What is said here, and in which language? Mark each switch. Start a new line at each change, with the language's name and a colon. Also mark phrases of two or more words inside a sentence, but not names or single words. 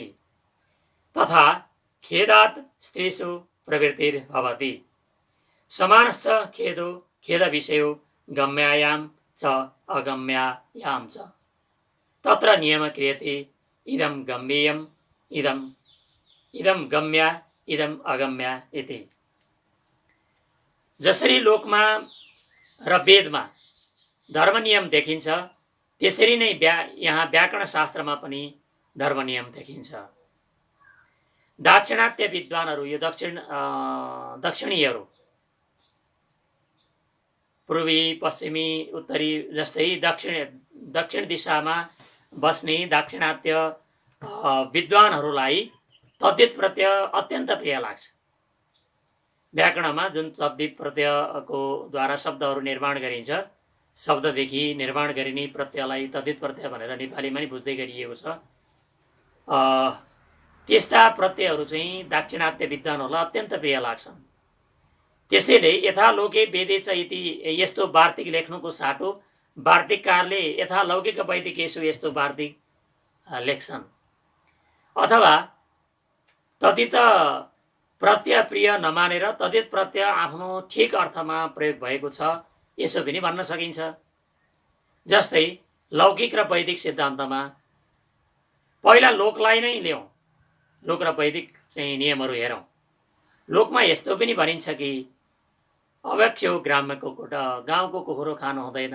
Sanskrit: तथा खेदात् स्त्रीषु प्रवृत्तिर्भवति। समानश्च खेदो खेदविषयो गम्यायां च अगम्यायां च तत्र नियम क्रियते इदं गम्येयम् इदं गम्या इदं अगम्या इति।
Nepali: जसरी लोकमा र वेदमा धर्म नियम देखिन्छ त्यसरी नै यहाँ व्याकरण शास्त्रमा पनि धर्म नियम देखिन्छ। दाक्षिणात्य विद्वानहरू यो दक्षिणीहरू पूर्वी पश्चिमी उत्तरी जस्तै दक्षिण दिशामा बस्ने दाक्षिणात्य विद्वानहरूलाई तद्धित प्रत्यय अत्यन्त प्रिय लाग्छ। व्याकरणमा जुन तद्धित प्रत्ययको द्वारा शब्दहरू निर्माण गरिन्छ, शब्ददेखि निर्माण गरिने प्रत्ययलाई तद्धित प्रत्यय भनेर नेपालीमा नि बुझ्दै गरिएको छ। त्यस्ता प्रत्ययहरू चाहिँ दाक्षिणात्य विद्वानहरूलाई अत्यन्त प्रिय लाग्छन्। त्यसैले
Sanskrit: यथालोके वेदे च इति
Nepali: यस्तो वार्तिक लेख्नुको साटो वार्तिककारले
Sanskrit: यथालौकिक वैदिकेषु
Nepali: यस्तो वार्तिक लेख्छन्। अथवा तद्धित प्रत्यय प्रिय नमानेर तद्धित प्रत्यय आफ्नो ठिक अर्थमा प्रयोग भएको छ यसो पनि भन्न सकिन्छ। जस्तै लौकिक र वैदिक सिद्धान्तमा पहिला लोकलाई नै ल्याउँ, लोक र वैदिक चाहिँ नियमहरू हेरौँ। लोकमा यस्तो पनि भनिन्छ कि
Sanskrit: अभक्ष्यो ग्राम्य कुकुर,
Nepali: गाउँको कुकुरो खानु हुँदैन।